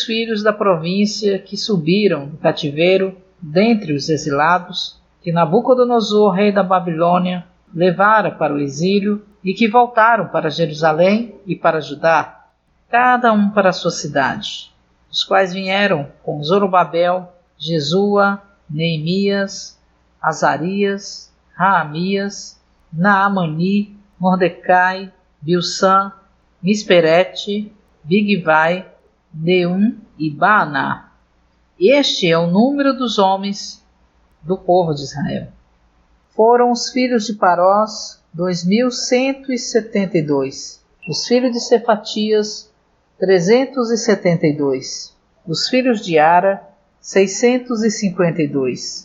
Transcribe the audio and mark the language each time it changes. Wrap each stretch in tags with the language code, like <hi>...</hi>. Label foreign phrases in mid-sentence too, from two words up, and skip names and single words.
<pt>filhos da província que subiram do cativeiro dentre os exilados, que Nabucodonosor, rei da Babilônia, levara para o exílio e que voltaram para Jerusalém e para Judá, cada um para a sua cidade, os quais vieram com Zorobabel, Jesua, Neemias, Azarias, Raamias, Naamani, Mordecai, Bilsã, Misperete, Bigvai, Neum e Baaná. Este é o número dos homens do povo de Israel. Foram os filhos de Parós, 2.172. Os filhos de Cefatias, 372. Os filhos de Ara, 652.</pt>